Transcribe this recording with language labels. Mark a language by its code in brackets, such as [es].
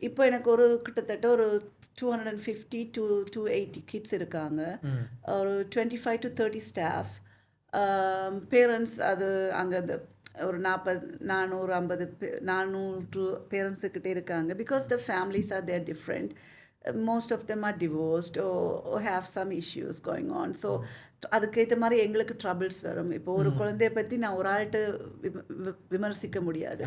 [ta] இப்போ எனக்கு ஒரு கிட்டத்தட்ட ஒரு 250 to 280 கிட்ஸ் இருக்காங்க. ம். ஒரு 25 to 30 ஸ்டாஃப். பேரண்ட்ஸ் அது அங்கே அந்த ஒரு 450 பேரண்ட்ஸுக்கிட்டே இருக்காங்க. [en] Because the families are there different. Most of them are divorced or have some issues going on. [ta] So அதுக்கேற்ற மாதிரி எங்களுக்கு ட்ரபிள்ஸ் வரும். இப்போ ஒரு குழந்தைய பற்றி நான் ஒரு ஆள்கிட்ட விமர்சிக்க முடியாது,